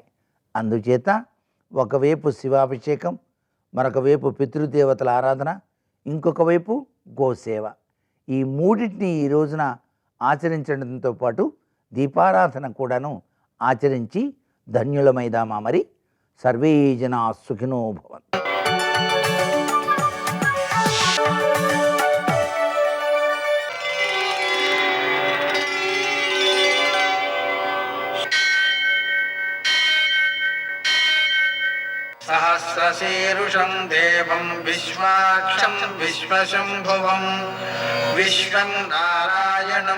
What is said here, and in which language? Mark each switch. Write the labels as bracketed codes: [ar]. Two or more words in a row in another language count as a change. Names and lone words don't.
[te] అందుచేత ఒకవైపు శివాభిషేకం, మరొక వైపు పితృదేవతల ఆరాధన, ఇంకొక వైపు గోసేవ, ఈ మూడింటిని ఈ రోజున ఆచరించడంతో పాటు దీపారాధన కూడాను ఆచరించి ధన్యులమైదామా. [sa] మరి సర్వే జనా సుఖినో భవంతు. सहस्रशीर्षं देवं विश्वाक्षं विश्वशम्भुवं विश्वं नारायणं